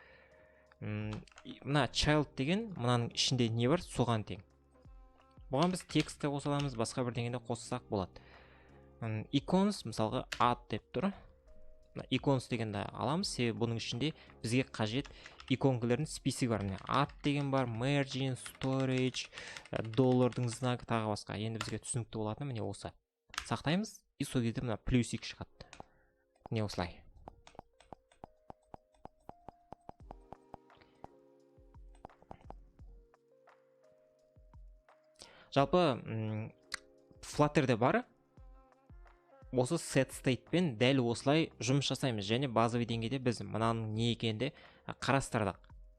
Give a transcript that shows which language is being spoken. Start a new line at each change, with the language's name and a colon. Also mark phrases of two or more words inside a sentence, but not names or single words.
Kazakh: Мына child деген мынаның ішінде не бар, соған тең. Бұған біз текстті қоса аламыз, басқа бірдеңені қоссақ болады. Icons мысалға add деп тұр. Icons дегенді аламыз, себебі бұның ішінде бізге қажет иконкалардың списігі бар. Add деген бар,
English: margin, storage,
Kazakh: доллардың знагы, тағы басқа. Енді бізге түсінікті болатын міне осы. Сақтаймыз, и сол кезде мына плюсик шығады. Міне осылай. Жалпы Flutter'де бар. Осы
English: set state
Kazakh: пен дәл осылай жұмыс жасаймыз. Және базовый деңгейде біз мынаның не екенде қарастырдық.